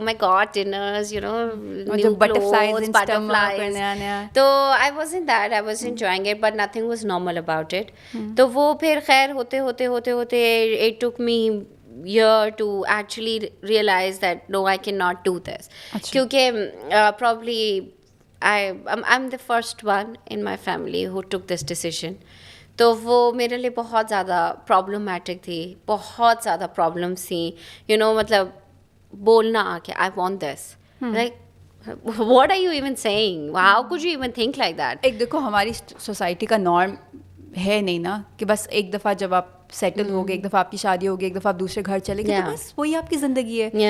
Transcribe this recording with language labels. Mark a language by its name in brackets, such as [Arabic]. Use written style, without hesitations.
[English] My god, dinners, new clothes, butterflies. [Urdu] تو [English] I was in that, I was enjoying it, but nothing was normal about it. [Urdu] تو وہ پھر خیر ہوتے ہوتے [English] ہوتے ہوتے it took me year to actually realize that no, I cannot do this. [Urdu] Kyunki [English] probably I'm the first one in my family who took this decision. [Urdu] تو وہ میرے لیے بہت زیادہ پرابلمٹک تھی, بہت زیادہ پرابلمس تھیں. مطلب بولنا کہ [English] I want this, like what are you even saying, how could you even think like that. [Urdu] ایک دیکھو ہماری سوسائٹی کا نارم ہے نہیں نا کہ بس ایک دفعہ جب آپ سیٹل ہو گئے, ایک دفعہ آپ کی شادی ہوگی, ایک دفعہ آپ دوسرے گھر چلے گئے, تو بس وہی آپ کی زندگی ہے.